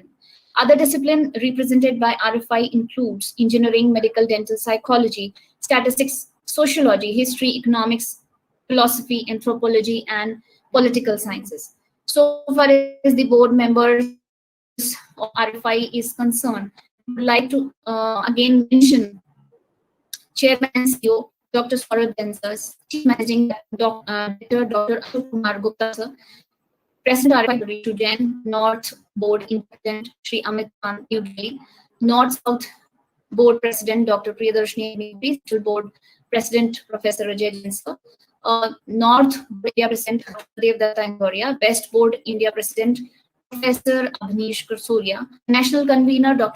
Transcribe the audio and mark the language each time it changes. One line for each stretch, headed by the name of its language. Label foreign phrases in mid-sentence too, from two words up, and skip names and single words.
English: Other discipline represented by RFI includes engineering, medical, dental, psychology, statistics, sociology, history, economics, philosophy, anthropology, and political sciences. So far as the board members of RFI is concerned, I would like to again mention Chairman and CEO Dr. Saurabh Jain sir, Chief Managing Director Dr. Ashok Kumar Gupta sir, President RFI Ritu Jain, North Board Independent Shri Amit Khan, New Delhi, North South Board President Dr. Priyadarshini, Central Board President Professor Ajay Jain sir, North India President Devdatta Angoria, West Board India President Professor Abhinish Kursurya, National Convener Dr.